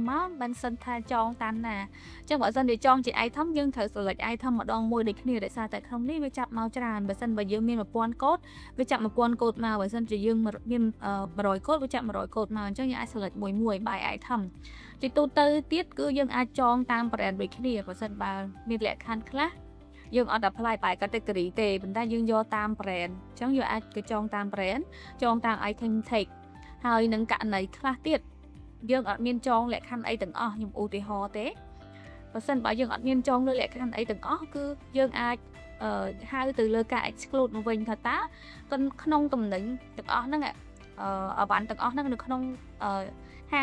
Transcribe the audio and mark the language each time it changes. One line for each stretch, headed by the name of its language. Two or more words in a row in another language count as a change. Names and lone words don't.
Khmer: មកមិនសិនថាចងតាមណាអញ្ចឹងបើសិនជាចងជា item យើងត្រូវ select item ម្ដងមួយដូចគ្នាដោយសារតែក្នុងនេះវាចាប់មកច្រើនបើសិ នបើយើងមាន1000កូដវាចាប់1000កូដមកបើសិនជាយើងមាន100កូដវាចាប់100កូដមកអញ្ចឹងយើងអាច select មួយ
English: by item
Khmer: ជាទូទៅទៀតគឺយើងអាចចងតាម brand ដូចគ្នាបើសិនបើមានលក្ខខណ្ឌខ្លះយើងអត់
English: apply by category
Khmer: ទេប៉ុន្តែយើងយកតាម brand អញ្ចឹងយើងអាចចងតាម brand ចងតាម
English: item tag
Khmer: ហើយនឹងករណីខ្លះទៀតយើងអត់មានចងលក្ខខណ្ឌអីទាំងអស់ខ្ញុំឧទាហរណ៍ទេបើសិនបើយើងអត់មានចងលើលក្ខខណ្ឌអីទាំងអស់ គឺយើងអាចហៅទៅលើការ exclude មកវិញថាតើក្នុងតំណែងទាំងអស់ហ្នឹងអវ៉ាន់ទាំងអស់ហ្នឹងនៅក្នុងហាង